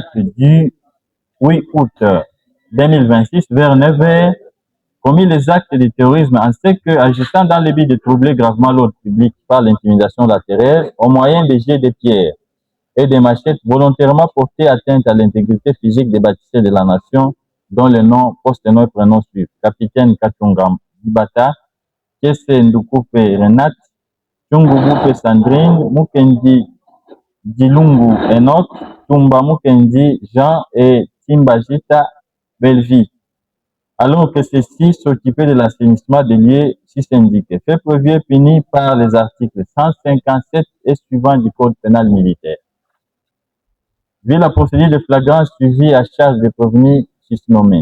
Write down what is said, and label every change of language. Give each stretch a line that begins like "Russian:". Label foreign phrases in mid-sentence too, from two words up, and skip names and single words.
French: du 8 août 2026 vers 9h, commis les actes de terrorisme ainsi que agissant dans le but de troubler gravement l'ordre public par l'intimidation de la terreur au moyen des jets de pierre et des machettes volontairement portées atteinte à l'intégrité physique des bâtisseurs de la nation dont les noms, post-noms et prénoms suivent. Capitaine Kachungam Dibata, Kese Ndukupe Renat, Chungubupe Sandrine, Mukendi Dilungu Enoch, Tumba Mukendi Jean et Timbajita Belvi. Alors que ceux-ci s'occupaient de l'assainissement des lieux si syndiqués. Fait prévu et puni par les articles 157 et suivants du Code pénal militaire. Vu la procédure de flagrance suivie à charge des prévenus susnommés.